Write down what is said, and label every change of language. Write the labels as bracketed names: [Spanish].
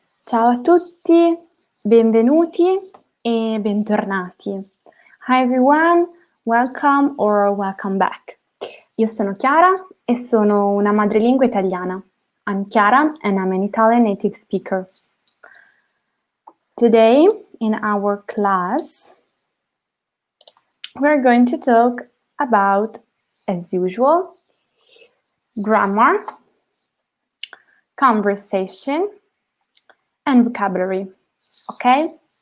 [Italian] Ciao a tutti, benvenuti e bentornati. [English] Hi everyone, welcome or welcome back. [Italian] Io sono Chiara e sono una madrelingua italiana. [English] I'm Chiara and I'm an Italian native speaker. Today in our class, we're going to talk about, as usual, grammar, conversation, and vocabulary. Okay?